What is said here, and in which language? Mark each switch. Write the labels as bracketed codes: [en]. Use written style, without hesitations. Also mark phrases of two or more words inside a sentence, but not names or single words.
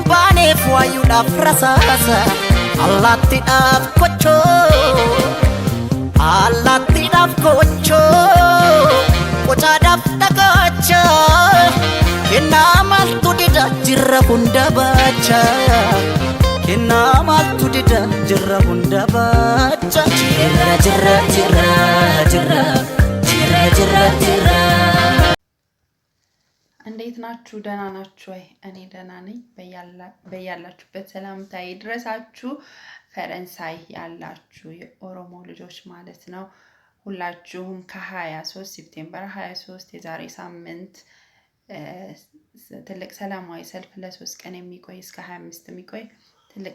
[om] baaneef waayuudhaaf rasaasa allaattiidhaaf kochoo allaattiidhaaf kochoo qocaadhaaf dhagacha kennaa maaltu dida jirra hunda baacha kennaa maaltu dida jirra hunda baacha. Jirra jirra jirra jirra jirra jirra jirra. [am] እንዴት ናችሁ? ደህና ናችሁ ወይ? እኔ ደህና ነኝ። በያላችሁበት ሰላምታዬ ይድረሳችሁ። ፈረንሳይ ያላችሁ የኦሮሞ ልጆች ማለት ነው። ሁላችሁም ከ23 ሴፕቴምበር 23 የዛሬ ሳምንት ትልቅ ሰላማዊ ሰልፍ ለ3 ቀን የሚቆይ እስከ 25 የሚቆይ ትልቅ